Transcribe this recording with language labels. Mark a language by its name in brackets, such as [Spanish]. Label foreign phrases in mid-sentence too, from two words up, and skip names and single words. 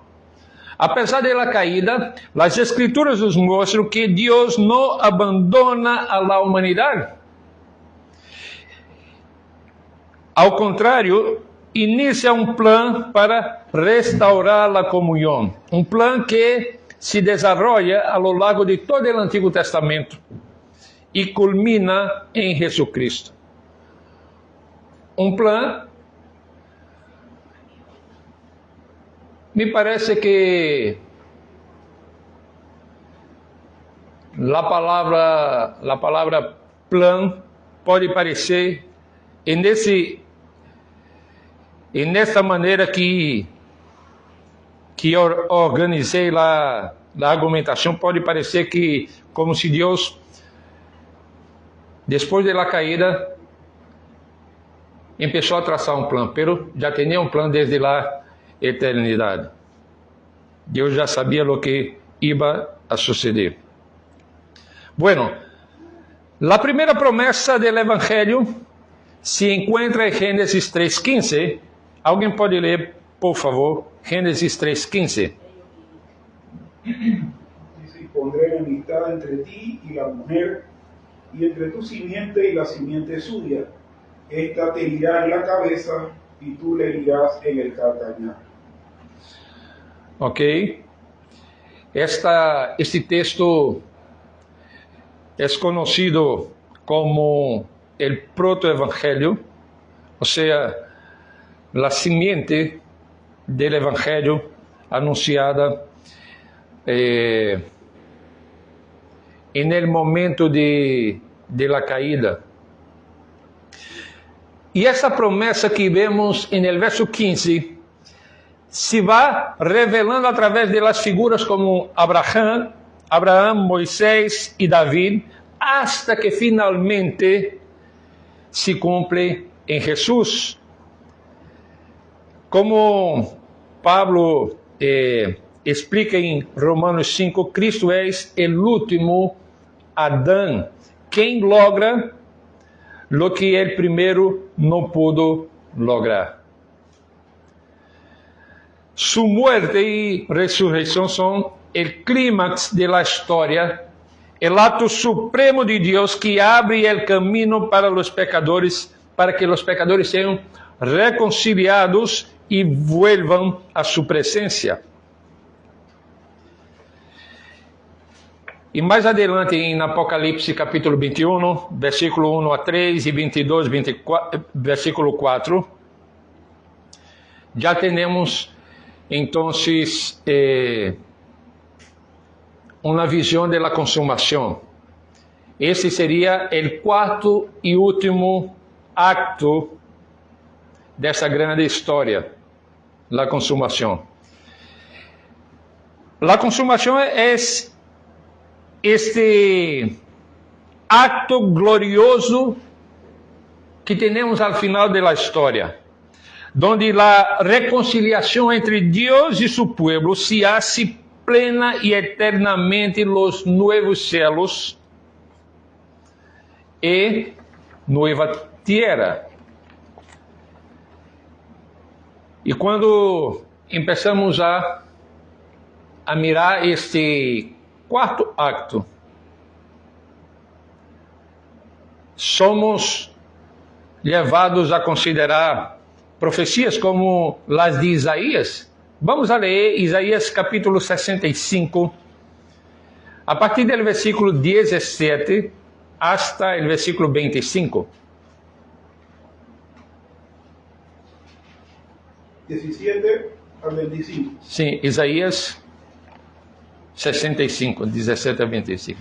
[Portuguese] Apesar [Spanish] de la caída, [Portuguese] as Escrituras nos mostram que Deus não abandona [Spanish] a la [Portuguese] humanidade. Ao contrário, inicia um plano para restaurar a comunhão. Um plano [Spanish] que se desarrolla a lo largo de todo el Antiguo Testamento y culmina en Jesucristo. Un plan, me parece que la palabra plan [Portuguese] pode parecer nessa maneira que organizei a argumentação, pode parecer que como se Deus, depois da caída, começou a traçar um plano, pero já tinha um plano desde a eternidade. Deus já sabia o que [Spanish] iba a suceder. [Portuguese] Bueno, a primeira promessa do Evangelho se encontra em Gênesis 3:15. Alguém pode ler, por favor, Gênesis 3:15. [Spanish] Dice, y pondré enemistad entre ti y la mujer, y entre tu simiente y la simiente suya. Esta te herirá en la cabeza, y tú le herirás en el calcañar. Ok. [Portuguese] Este texto é conhecido como o proto-evangelho, ou seja, a simiente do evangelho anunciada no momento [Spanish] de la caída. [Portuguese] E essa promessa que vemos no verso 15 se vai revelando através [Spanish] de las figuras [Portuguese] como Abraham, Moisés e David, hasta que finalmente se cumpre em Jesus. Como Pablo explica em Romanos 5, Cristo é o último Adão, quem [Spanish] logra lo que el [Portuguese] primeiro não [Spanish] pudo lograr. Su muerte y resurrección son el clímax de la historia, el acto supremo de Dios que abre el camino para los pecadores, para que los pecadores sean reconciliados y vuelvan a su presencia. [Portuguese] E mais adelante em Apocalipse capítulo 21, versículo 1 a 3 e 22, 24, versículo 4, já temos entonces uma visão [Spanish] de la [Portuguese] consumação. Esse seria o quarto e último acto dessa grande história, la consumação. [Spanish] La [Portuguese] consumação é este acto glorioso que temos [Spanish] al final de la história, donde la reconciliación entre Dios y su pueblo se hace plena y eternamente los nuevos cielos y nueva tierra. [Portuguese] E quando [Spanish] empezamos a mirar [Portuguese] este quarto acto, somos levados a considerar profecias como as de Isaías. Vamos a ler Isaías capítulo 65, a partir do versículo 17 hasta o versículo 25. [Spanish] 17 al 25. [Portuguese] Sim, Isaías 65, 17 a 25.